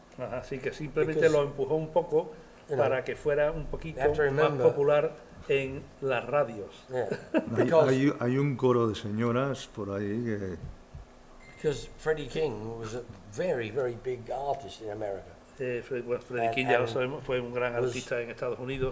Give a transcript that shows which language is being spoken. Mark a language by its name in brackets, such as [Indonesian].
[Spanish] Así que simplemente lo empujó un poco para que fuera un poquito más popular en las radios. [English] Yeah. [Spanish] Hay un coro de señoras por ahí que... [English] Because Freddie King was a very, very big artist in America. [Spanish] Freddie King, ya lo sabemos, fue un gran artista en Estados Unidos.